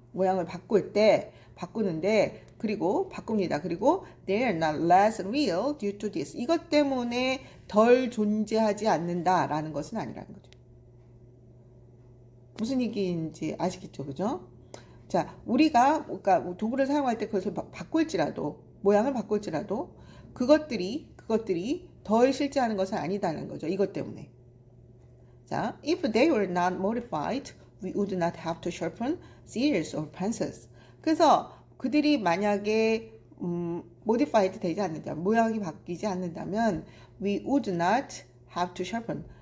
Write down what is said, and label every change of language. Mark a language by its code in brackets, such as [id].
[ko] 모양을 바꾸는데 그리고 바꿉니다. 그리고 [en] they are not less real due to this. [ko] 이것 때문에 덜 존재하지 않는다라는 것은 아니라는 거죠. 무슨 얘기인지 아시겠죠, 그죠? 자, 우리가 그러니까 도구를 사용할 때 그것을 바꿀지라도 모양을 바꿀지라도 그것들이 덜 실제하는 것은 아니다는 거죠. 이것 때문에. [en] 자, if they were not modified, we would not have to sharpen scissors or pencils. [ko] 그래서 그들이 만약에 modified 되지 않는다면, 모양이 바뀌지 않는다면, [en] we would not have to sharpen.